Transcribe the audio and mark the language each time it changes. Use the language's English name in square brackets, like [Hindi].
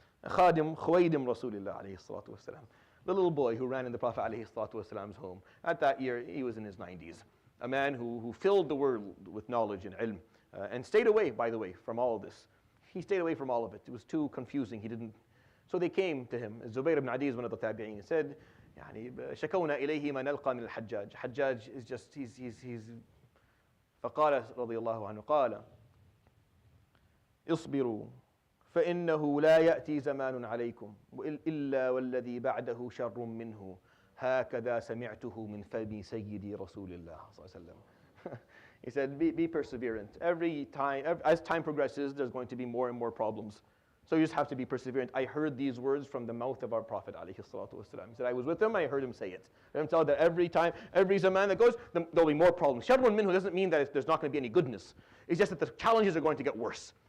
[English] Khadim Khawaydim Rasulillah alayhi salatu wasalam. The little boy who ran in the Prophet alayhi salatu wasalam's home. At that year, he was in his 90s. A man who filled the world with knowledge and ilm. And stayed away, by the way, from all of this. He stayed away from all of it. It was too confusing. So they came to him. Zubayr ibn Adi is one of the tabi'een. He said, [Arabic] يعني شكونا إليه ما نلقى من الحجاج. [English] Hajjaj is just, he's [Arabic] فقال رضي الله عنه قال اصبروا فإنه لا يأتي زمان عليكم إلا والذي بعده شر منه هكذا سمعته من فم سيدي رسول الله صلى الله عليه وسلم. [English] He said, be perseverant. Every time, as time progresses, there's going to be more and more problems. So you just have to be perseverant. I heard these words from the mouth of our Prophet عليه الصلاة والسلام. He said, I was with him, I heard him say it. I'm told that every time, every zaman that goes, there'll be more problems. Sharrun minhu doesn't mean that there's not going to be any goodness. It's just that the challenges are going to get worse.